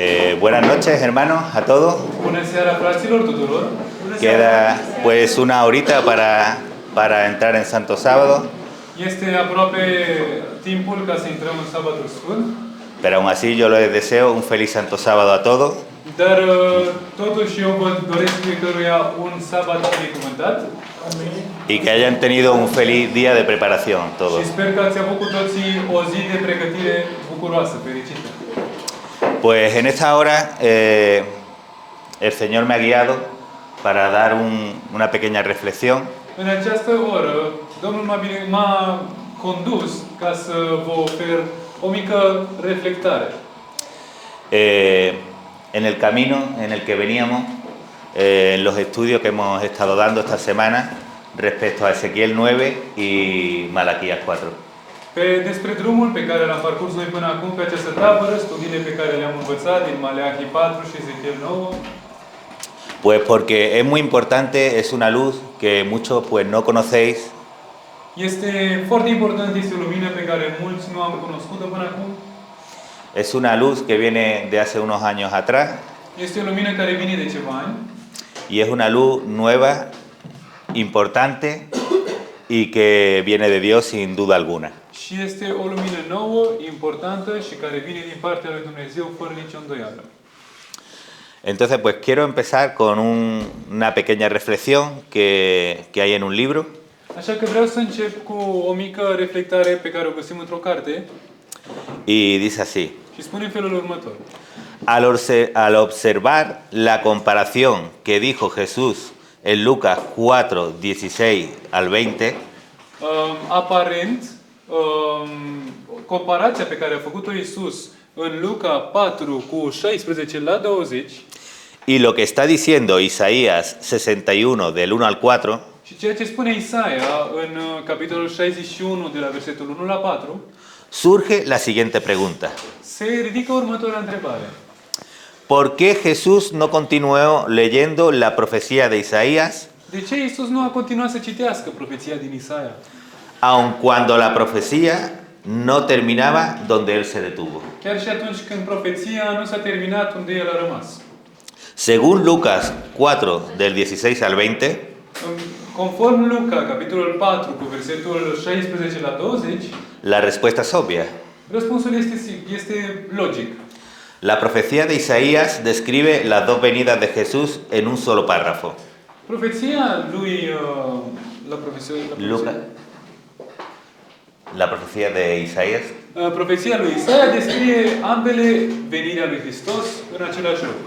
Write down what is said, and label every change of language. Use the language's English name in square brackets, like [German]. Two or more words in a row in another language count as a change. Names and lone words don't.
[Spanish] Buenas noches, hermanos, a todos. [Romanian] Bună seara, fraților tuturor! [Spanish] Queda pues una horita para entrar en Santo Sábado, [Romanian] Este aproape timpul ca să intrăm în Sabatul Sfânt, [Spanish] pero aún así yo les deseo un feliz Santo Sábado a todos [Romanian] dar totuși eu vă doresc fiecăruia un sabat binecuvântat [Spanish] y que hayan tenido un feliz día de preparación todos. [Romanian] și sper că ați avut cu toții o zi de pregătire bucuroasă, fericită. [Spanish] Pues en esta hora el Señor me ha guiado para dar una pequeña reflexión [Romanian] În această oră, Domnul m-a condus ca să vă ofer o mică reflectare. [Spanish] en el camino en el que veníamos, en los estudios que hemos estado dando esta semana respecto a Ezequiel 9 y Malaquías 4. [Romanian] Despre drumul pe care l-am parcurs noi până acum pe această tabără, studiile pe care le-am învățat din Maleahi 4 și Ezechiel 9, [Spanish] Pues porque es muy importante, es una luz que muchos pues no conocéis, [Romanian] este foarte important, este o lumină pe care mulți nu am cunoscut-o până acum. [Spanish] es una luz que viene de hace unos años atrás [Romanian] Este o lumină care vine de ceva ani [Spanish] y es una luz nueva, importante y que viene de Dios sin duda alguna. [Romanian] și este o lumină nouă, importantă și care vine din partea lui Dumnezeu fără nicio îndoială. [Spanish] Entonces pues quiero empezar con una pequeña reflexión que hay en un libro [Romanian] Așa că vreau să încep cu o mică reflectare pe care o găsim într-o carte [Spanish] y dice así: [Romanian] și spune în felul următor. [Spanish] al observar la comparación que dijo Jesús en Lucas 4, 16 al 20, [Romanian] Aparent, comparația pe care a făcut-o Iisus în Luca 4 cu 16 la 20 [Spanish] y lo que está diciendo Isaías 61 del 1 al 4, [Romanian] și ceea ce spune Isaia în capitolul 61 de la versetul 1 la 4, [Spanish] surge la siguiente pregunta: [Romanian] se ridică următoarea întrebare. [Spanish] ¿por qué Jesús no continuó leyendo la profecía de Isaías, [Romanian] De ce Iisus nu a continuat să citească profeția din Isaia? [Spanish] aun cuando la profecía no terminaba donde él se detuvo? [Romanian] Chiar și atunci când profeția nu s-a terminat unde el a rămas. [Spanish] Según Lucas 4 del 16 al 20, [Romanian] Conform Luca, capitolul 4, cu versetul 16 la 20, [Spanish] la respuesta es obvia. [Romanian] răspunsul este logic. [Spanish] La profecía de Isaías describe las dos venidas de Jesús en un solo párrafo. [Romanian] Profeția lui [Spanish] La profecía de Isaías [Romanian] profeția lui Isaia descrie ambele veniri ale lui Hristos în același loc.